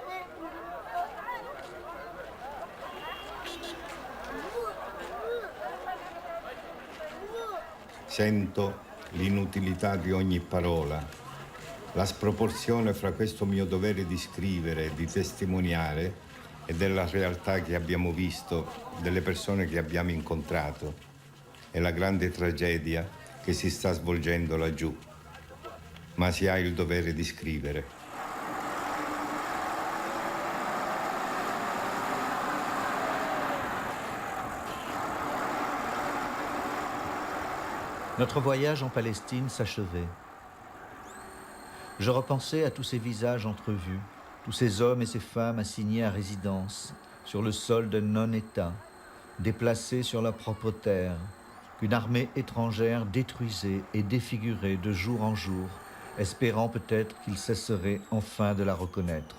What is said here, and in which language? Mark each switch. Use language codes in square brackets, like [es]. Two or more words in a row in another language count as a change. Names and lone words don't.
[it] Sento l'inutilità di ogni parola, la sproporzione fra questo mio dovere di scrivere e di testimoniare e della realtà che abbiamo visto, delle persone che abbiamo incontrato, e la grande tragedia che si sta svolgendo laggiù. Ma si ha il dovere di scrivere. [fr] Notre voyage en Palestine s'achevait. Je repensais à tous ces visages entrevus, tous ces hommes et ces femmes assignés à résidence, sur le sol d'un non-État, déplacés sur la propre terre, qu'une armée étrangère détruisait et défigurait de jour en jour, espérant peut-être qu'ils cesseraient enfin de la reconnaître.